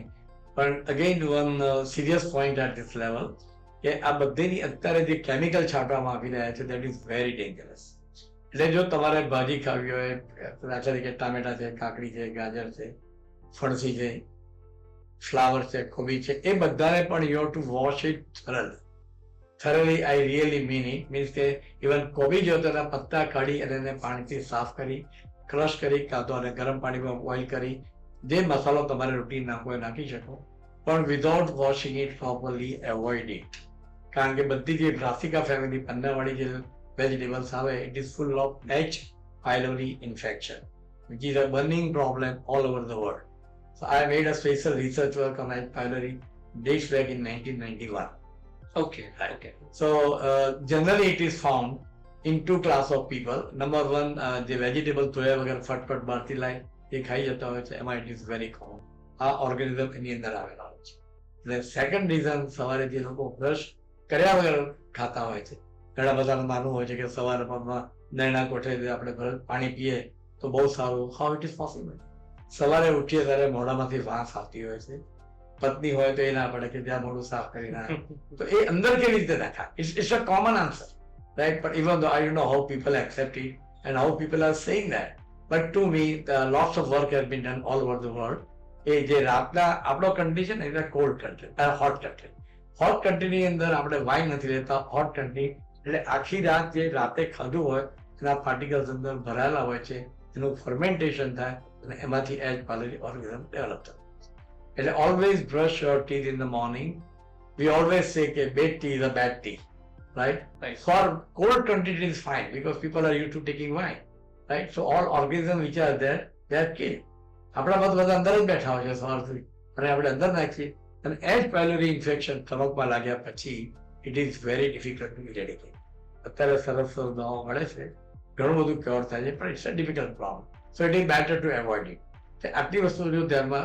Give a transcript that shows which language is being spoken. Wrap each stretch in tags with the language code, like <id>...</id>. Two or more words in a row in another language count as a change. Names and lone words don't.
<gu>પણ</gu> <en>again one serious point at this level</en> <gu>કે આ બધીની અત્યારે જે કેમિકલ છાંટવામાં આવી રહ્યા છે</gu> <en>that is very dangerous.</en> <gu>એટલે જો તમારે ભાજી ખાવી હોય, દાખલા તરીકે ટામેટા છે, કાકડી છે, ગાજર છે, ફણસી છે, ફ્લાવર છે, કોબી છે, એ બધાને પણ</gu> <en>you have to wash it thoroughly. I really mean it.</en> <gu>Means કે ઇવન કોબી જો તેના પત્તા કાઢી અને એને પાણીથી સાફ કરી, ક્રશ કરી, કાં તો અને ગરમ પાણીમાં બોઇલ કરી, જે મસાલો તમારે રોટી નાખવો એ નાખી શકો, પણ</gu> <en>without washing it properly avoid it.</en> <gu>કારણ કે બધી જે</gu> <en>brassica family</en> <gu>પન્નાવાળી જે વેજીટેબલ્સ આવે,</gu> <en>it is full of H. pylori infection, which is a burning problem all over the world. So I made a special research work on H. pylori dates back in 1991. Okay. Right. Okay. So generally it is found in two class of people. Number one, the vegetable</en> <gu>ધોયા વગર ફટફટ બહારથી લાય એ ખાઈ જતા હોય છે, એમાં</gu> <en>it is very common.</en> <gu>આ ઓર્ગેનિઝમ એની અંદર આવેલા હોય છે. એટલે</gu> <en>second reason,</en> <gu>સવારે જે લોકો બ્રશ કર્યા વગર ખાતા હોય છે, ઘણા બધાનું માનવું હોય છે કે સવારે નૈણા કોઠે આપણે પાણી પીએ તો બહુ સારું.</gu> <en>How it is possible?</en> <gu>સવારે ઉઠીએ ત્યારે મોઢામાંથી વાસ આવતી હોય છે, પત્ની હોય તો એ ના પડે કે ત્યાં મોઢું સાફ કરી નાખે, તો એ અંદર કેવી રીતે નાખાય?</gu> <en>It's a common answer, right? But even though I don't know how people accept it and how people are saying that, but to me lots of work has been done all over the world.</en> <gu>એ જે રાતના આપણો કન્ટ્રી છે ને, એટલે</gu> <en>cold country, hot country.</en> <gu>હોટ કન્ટ્રીની અંદર આપણે વાઇન નથી લેતા.</gu> <en>hot country</en> <gu>એટલે આખી રાત જે રાતે ખાધું હોય એના પાર્ટિકલ્સ અંદર ભરાયેલા હોય છે, એનું ફર્મેન્ટેશન થાય અને એમાંથી H.</gu> <en>pylori organism develop થાય. એટલે always brush your teeth in the morning. we always say કે bed tea is a bad tea, right? For cold country it is fine because people are used to taking wine, right? So all organisms which are there, they are killed.</en> <gu>આપણા બધા અંદર જ બેઠા હોય છે સવારથી, અને આપણે અંદર નાખીએ, અને H.</gu> <en>pylori infection</en> <gu>સ્ટમકમાં લાગ્યા પછી</gu> <en>it is very difficult to eradicate.</en> <gu>અત્યારે સરસ સરસ દવાઓ મળે છે, ઘણું બધું ક્યોર થાય છે, પણ</gu> <en>it's a difficult problem. So it is better to avoid it.</en> <gu>આટલી વસ્તુ જો ધ્યાનમાં.</gu>